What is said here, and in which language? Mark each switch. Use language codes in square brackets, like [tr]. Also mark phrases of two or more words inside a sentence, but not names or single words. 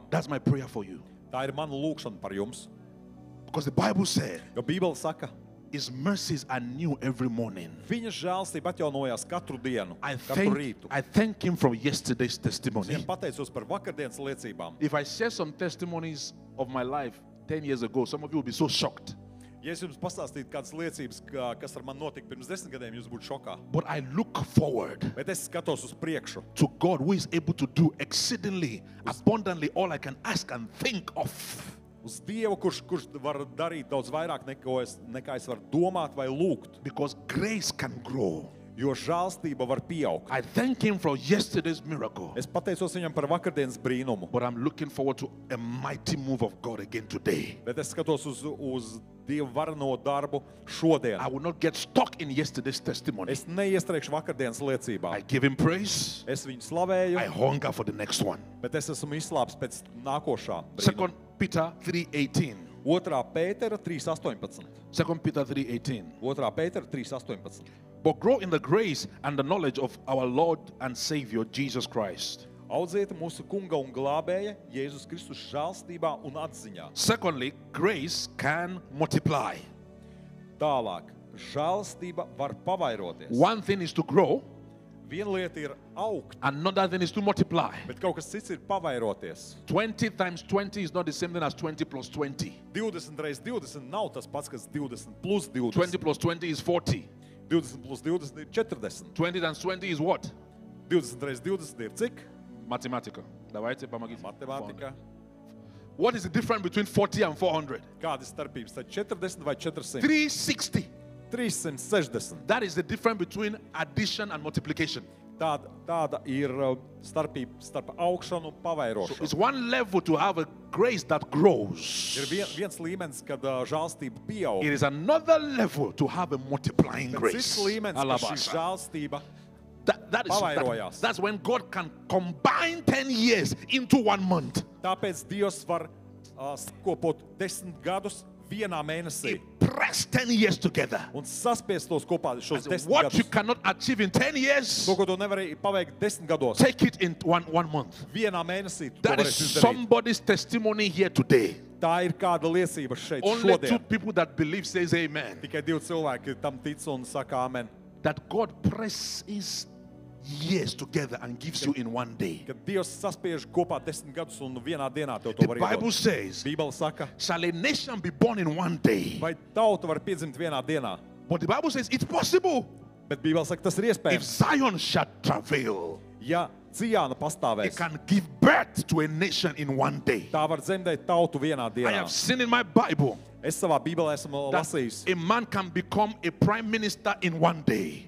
[en] That's my prayer for you. [lv] Tā ir mana lūkšana par jums. [en] Because the Bible said, [lv] Jo Bībele saka, [en] His mercies are new every morning. [lv] viņa žēlstība atjaunojās katru dienu, [en] I [lv] katru rītu. [en] thank Him for yesterday's [lv] Es [en] testimony. [lv] viņam pateicos par vakardienas liecībām. [en] If I share some testimonies of my life 10 years ago, some of you will be so shocked. [lv] Ja es jums pastāstītu kādas liecības, kas ar mani notika pirms 10 gadiem, jūs būtu šokā. [en] But I look forward [lv] Bet es skatos uz priekšu, [en] to God who is able to do exceedingly, abundantly all I can ask and think of. [lv] uz Dievu, kurš var darīt daudz vairāk nekā es varu domāt vai lūgt. [en] Because grace can grow. [lv] Jo žēlstība var pieaugt. [en] I thank Him for yesterday's miracle. [lv] Es pateicos viņam par vakardienas brīnumu, [en] But I'm looking forward to a mighty move of God again today. [lv] bet es skatos uz Dievu varano darbu šodien. [en] I will not get stuck in yesterday's testimony. [lv] Es neiestrēgšu vakardienas liecībā. [en] I give Him praise. [lv] Es viņu slavēju, [en] I hunger for the next one. [lv] bet es esmu izslāpis pēc nākošā brīnuma. [en] 2 Peter 3:18. [lv] 2. Pētera 3.18. [en] 2 Peter 3:18. [lv] 2. Pētera 3.18. [en] But grow in the grace and the knowledge of our Lord and Savior Jesus Christ. [lv] Audziet mūsu kunga un glābēja Jēzus Kristus žēlstībā un atziņā. [en] Secondly, grace can multiply. [lv] Tālāk, žēlstība var pavairoties. [en] One thing is to grow, [lv] Viena lieta ir augt, [en] another thing is to multiply. [lv] bet kaut kas cits ir pavairoties. [en] 20 times 20 is not the same thing as 20 plus 20. [lv] 20 reiz 20 nav tas pats, kas 20 plus 20. [en] 20 plus 20 is 40. [lv] 20 plus 20 ir 40. [en] 20 times 20 is what? [lv] 20 reiz 20 ir cik? [en] Mathematica. [ru] Давайте помогите. [lv] Matemātika. [en] What is the difference between 40 and 400? [lv] Kāda ir starpības? Tad 40 vai 400? [en] 360. [lv] 360. [en] That is the difference between addition and multiplication. [lv] Tāda ir starpība starp augšanu un [en] So [lv] pavairošanu. [en] it's one level to have a grace that grows. [lv] Ir viens līmenis, kad žēlstība pieaug. [en] It is another level to have a multiplying [lv] Bet [en] grace. [lv] cits līmenis, ka šī Alabasa. žēlstība [en] That, that's when God can combine 10 years into 1 month. [lv] Tāpēc Dievs var sakopot 10 gadus vienā mēnesī [en] He pressed 10 years together. [lv] un saspiest tos kopā šos [en] So [lv] 10 [en] what you [lv] gadus. [en] cannot achieve in 10 years, [lv] To, ko tu nevarēji paveikt 10 gados, [en] take it in one month. [lv] vienā mēnesī tu to [en] That is [lv] varēsi izdarīt. [en] somebody's testimony here today. [lv] Tā ir kāda liecība šeit [en] Only 2 [lv] šodien. [en] people that believe says amen. [lv] Tikai 2 cilvēki tam tic un saka amen. [en] That God presses years together and gives you in 1 day. [lv] Kad Dievs saspiež kopā 10 gadus un vienā dienā tev to [en] The [lv] var [en] Bible [lv] iedot. [en] says, [lv] Bībele saka, [en] shall a nation be born in 1 day? [lv] vai tauta var piedzimt vienā dienā? [en] But the Bible says it's possible [lv] Bet Bībele saka, tas ir [en] if [lv] iespējams. [en] Zion shall travail. [lv] Ja Cijāna [en] It [lv] pastāvēs, [en] can give birth to a nation in 1 day. [lv] tā var dzemdēt tautu vienā [en] I [lv] dienā. [en] have seen in my Bible [lv] Es savā Bībelē esmu [en] that [lv] lasījis, [en] a man can become a prime minister in 1 day.